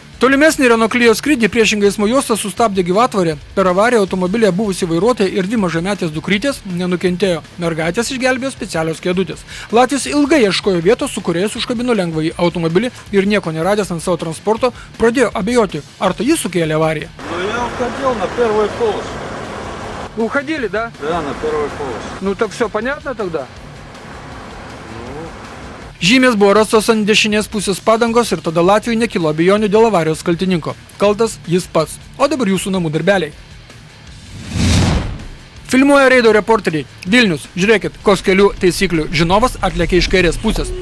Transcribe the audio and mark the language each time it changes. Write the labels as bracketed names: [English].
[Lithuanian] Tolimesnį Renault Clio skrydį priešingai eismo juostą sustabdė gyvatvorė. Per avariją automobilyje buvusi vairuotoja ir 2 mažametės dukrytės nenukentėjo. Mergaitės išgelbėjo specialios kėdutės. Latvis ilgai ieškojo vietos, su kuriais užkabino lengvąjį automobilį ir nieko neradęs ant savo transporto, pradėjo abejoti, ar tai jis sukėlė avariją. [Russian] Ну я уходил на первый полос. Уходили, да? Да, на первый полос. Ну так все понятно тогда? [Lithuanian] Žymės buvo rastos ant dešinės pusės padangos ir tada Latvijui nekilo abejonių dėl avarijos kaltininko. Kaltas jis pats. O dabar jūsų namų darbeliai. Filmuoja reido reporteriai. Vilnius, žiūrėkit, koks kelių taisyklių žinovas atlėkė iš kairės pusės.